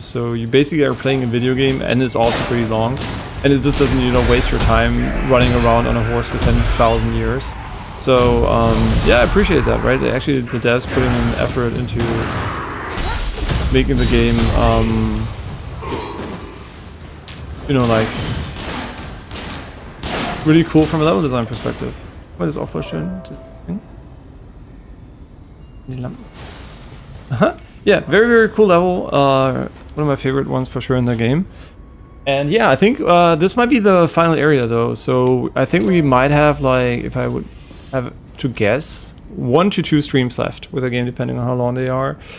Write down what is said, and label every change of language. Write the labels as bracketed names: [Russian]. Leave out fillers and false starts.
[English] So you basically are playing a video game, and it's also pretty long. And it just doesn't, you know, waste your time running around on a horse for 10,000 years. So, yeah, I appreciate that, right? Actually, the devs putting an effort into making the game, you know, like, really cool from a level design perspective. [German] Weil das auch voll schön. Die Lampen. Aha. [English] yeah, very, very cool level. One of my favorite ones for sure in the game. And yeah, I think this might be the final area though. So I think we might have, like, if I would have to guess, 1 to 2 streams left with the game, depending on how long they are.